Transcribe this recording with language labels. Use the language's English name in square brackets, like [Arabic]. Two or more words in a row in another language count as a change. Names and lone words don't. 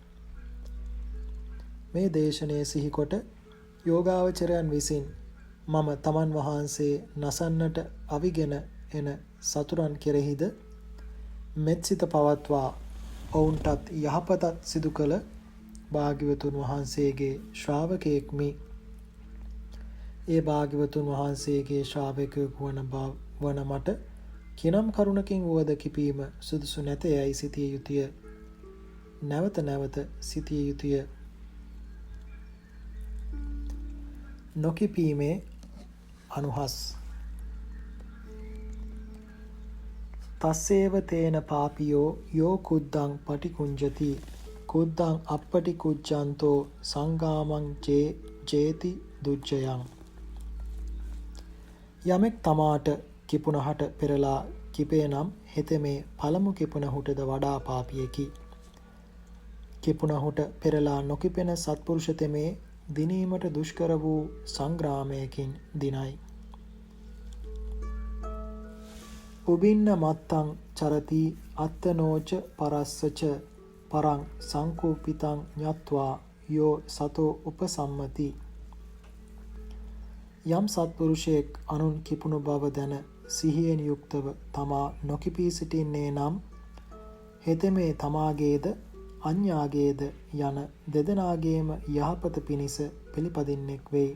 [Sinhala] මේ දේශනය සිහිකොට යෝගාවචරයන් විසින් මම තමන් වහන්සේ නසන්නට අවිගෙන එන සතුරන් කෙරෙහිද මෙත්සිත පවත්වා ඔවුන්ටත් යහපතත් සිදු කළ භාග්‍යවතුන් වහන්සේගේ ශ්‍රාවකයෙක්මි. ඒ භාග්‍යවතුන් වහන්සේගේ ශ්‍රාවකයෙකු වන මට කිනම් කරුණකින් වුවද කිපීම සුදුසු නැත යයි සිතිය යුතුය. නැවත නැවත සිතිය යුතුය. නොකිපීමේ අනුහස්. [Pali] තස්සේව තේන පාපියෝ යෝ කුද්දං පටිකුංජති කුද්දං අප්පටිකුජ්ජන්තෝ සංගාමං ජේති දුජ්ජයං. [Sinhala] යමෙක් තමාට කිපුණහට පෙරලා කිපේ නම් හෙතෙමේ පළමු කිපුණහුටද වඩා පාපියෙකි. කිපුණහුට පෙරලා නොකිපෙන සත්පුරුෂ තෙමේ දිනීමට දුෂ්කර වූ සංග්‍රාමයකින් දිනයි. [Pali] උබින්න මත්තං චරති අත්තනෝච පරස්සච පරං සංකූපිතං ඤත්වා යෝ සතෝ උපසම්මති. [Sinhala] යම් සත්පුරුෂයෙක් අනුන් කිපුණු බව දැන සිහියෙන් යුක්තව තමා නොකිපී සිටින්නේ නම් හෙතෙමේ තමාගේද අඤ්ඤාගේද යන දෙදෙනාගේම යහපත පිණිස පිළිපදින්නෙක් වෙයි.